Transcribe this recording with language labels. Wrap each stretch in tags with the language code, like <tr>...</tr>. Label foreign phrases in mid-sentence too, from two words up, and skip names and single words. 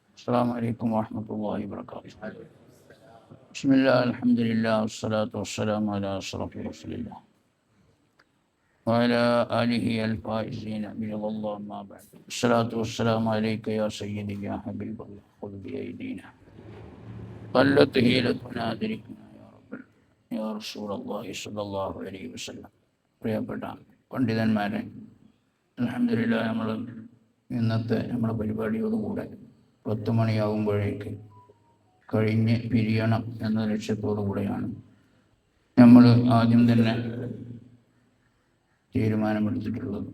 <ar>السلام عليكم ورحمة الله وبركاته. بسم الله الحمد لله والصلاة والسلام على أشرف رسول الله وعلى آله الفائزين برضا الله ما بعد. الصلاة والسلام عليك يا سيدي يا حبيب الله خذ بأيدينا قلت هيلتنا أدركنا يا رب يا رسول الله صلى الله عليه وسلم.</ar> <ml>പ്രിയപ്പെട്ട പണ്ഡിതന്മാരെ, അൽഹംദുലില്ലാഹ് നമ്മൾ ഇന്നത്തെ നമ്മുടെ പരിപാടിയോടുകൂടെ 10 മണിയാകുമ്പോഴേക്ക് കഴിഞ്ഞ് പിരിയണം എന്ന ലക്ഷ്യത്തോടു കൂടെയാണ് നമ്മൾ ആദ്യം തന്നെ തീരുമാനമെടുത്തിട്ടുള്ളത്.</ml>